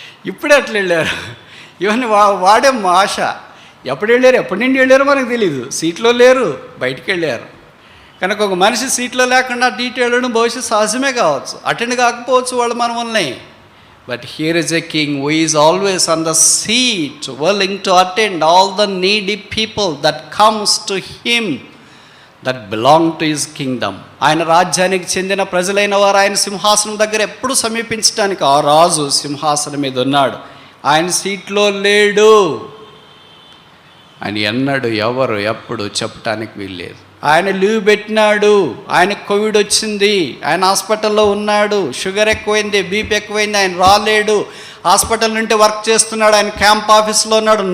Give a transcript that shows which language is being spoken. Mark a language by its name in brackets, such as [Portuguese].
[Telugu] ఇప్పుడే అట్లా వెళ్ళారు, ఇవన్నీ వాడే ఆశ. ఎప్పుడు వెళ్ళారు, ఎప్పటి నుండి వెళ్ళారో మనకు తెలీదు. సీట్లో లేరు, బయటికి వెళ్ళారు. కనుక ఒక మనిషి సీట్లో లేకుండా అటు వెళ్ళడం బహుశా సహజమే కావచ్చు, అటెండ్ కాకపోవచ్చు వాళ్ళు మన వల్లనే. [English] But here is a king who is always on the seat, willing to attend all the needy people that comes to him that belong to his kingdom. [Telugu] ఆయన రాజ్యానికి చెందిన ప్రజలైన వారు ఆయన సింహాసనం దగ్గర ఎప్పుడు సమీపించడానికి ఆ రాజు సింహాసనం మీద ఉన్నాడు. ఆయన సీట్లో లేడు. ఆయన ఎన్నడు ఎవరు ఎప్పుడు చెప్పటానికి వీల్లేదు. ఆయన లీవ్ పెట్టినాడు, ఆయన కోవిడ్ వచ్చింది, ఆయన హాస్పిటల్లో ఉన్నాడు, షుగర్ ఎక్కువైంది, బీపీ ఎక్కువైంది, ఆయన రాలేడు, హాస్పిటల్ నుండి వర్క్ చేస్తున్నాడు, ఆయన క్యాంప్ ఆఫీస్లో ఉన్నాడు.